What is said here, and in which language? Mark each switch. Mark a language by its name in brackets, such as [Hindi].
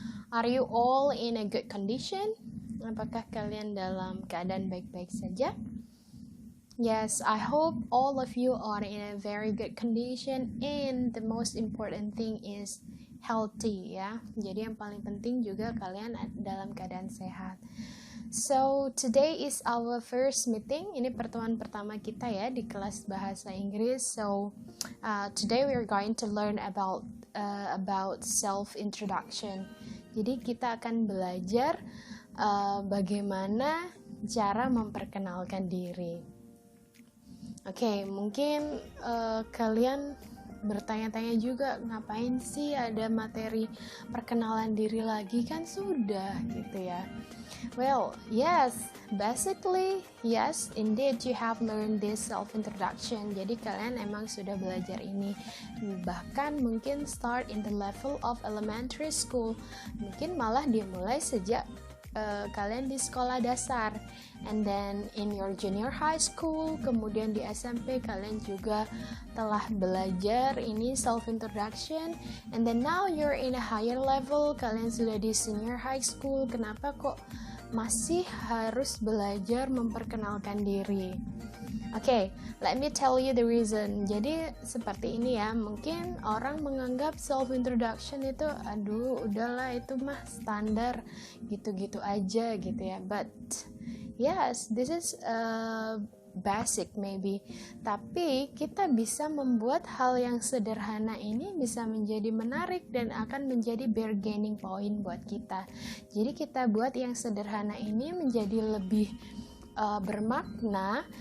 [English] Are you all in a good condition? [Indonesian] Apakah kalian dalam keadaan baik-baik saja? [English] Yes, I hope all of you are in a very good condition, and the most important thing is healthy ya. [Indonesian] Jadi yang paling penting juga kalian dalam keadaan sehat. [English] So today is our first meeting. [Indonesian] Ini pertemuan pertama kita ya di kelas bahasa Inggris. [English] So today we are going to learn about self introduction. [Indonesian] Jadi kita akan belajar bagaimana cara memperkenalkan diri. Oke, mungkin kalian bertanya-tanya juga, ngapain sih ada materi perkenalan diri lagi, kan sudah gitu ya. [English] Well, yes, basically, yes, indeed you have learned this self-introduction. [Indonesian] Jadi kalian emang sudah belajar ini. Bahkan mungkin [English] start in the level of elementary school. [Indonesian] Mungkin malah dimulai sejak kalian di sekolah dasar. [English] And then in your junior high school, [Indonesian] kemudian di SMP kalian juga telah belajar ini self-introduction. [English] And then now you're in a higher level, [Indonesian] kalian sudah di [English] senior high school. [Indonesian] Kenapa kok masih harus belajar memperkenalkan diri? [English] Oke, let me tell you the reason. [Indonesian] Jadi seperti ini ya, mungkin orang menganggap self-introduction itu, aduh udahlah itu mah standar, gitu-gitu aja gitu ya. [English] But yes, this is basic maybe. [Indonesian] Tapi kita bisa membuat hal yang sederhana ini bisa menjadi menarik dan akan menjadi bargaining point buat kita. Jadi kita buat yang sederhana ini menjadi lebih bermakna.